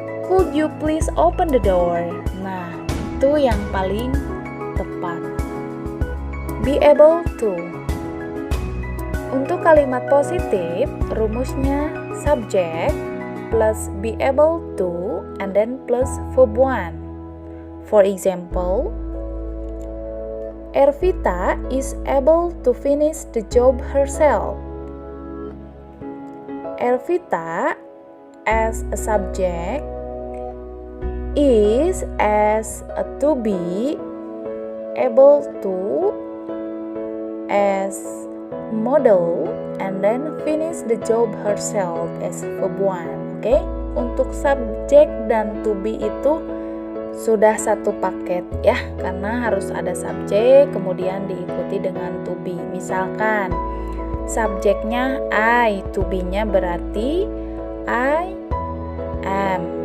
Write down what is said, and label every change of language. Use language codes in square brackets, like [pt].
[en] Could you please open the door? [id] Nah, itu yang paling tepat. [en] Be able to. [id] Untuk kalimat positif, rumusnya [en] subject plus be able to and then plus verb 1. For example, Ervita is able to finish the job herself. Ervita as a subject is as a to be able to as model and then finish the job herself as verb 1. [id] Oke? Untuk subjek dan to be itu sudah satu paket ya, karena harus ada subjek kemudian diikuti dengan to be. Misalkan subjeknya I, to be-nya berarti I am.